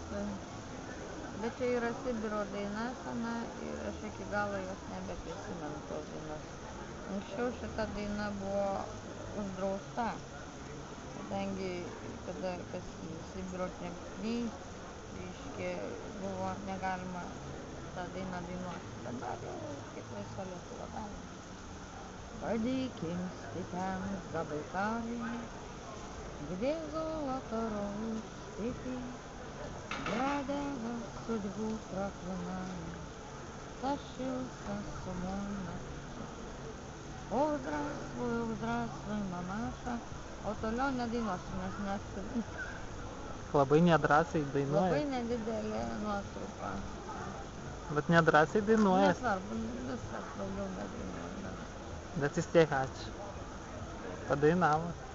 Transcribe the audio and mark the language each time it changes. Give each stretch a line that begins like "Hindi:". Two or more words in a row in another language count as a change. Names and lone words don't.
Lithuanian: Bet čia yra Sibiro daina sena ir aš iki galo jos nebeprisimenu tos dainos. Anksčiau šita daina buvo uždrausta, kadangi kas Sibiro tremtiniai, reiškia, buvo negalima tą dainą dainuoti. Dabar jau kaip laisva Lietuva galima.
Russian: Подиким степям Забайкалья, где золото роют степи, бродяга судьбу проклиная, тащился с умом на пути. О, здравствуй, мамаша.
Lithuanian: O toliau nedainuosiu, nes neskubinu. Labai nedrąsiai dainuoja. Labai nedidelė nuotrupa. Bet nedrąsiai dainuoja. Nesvarbu, viskas daugiau nedainuoju. Bet vis tiek ačiū. Padainavo.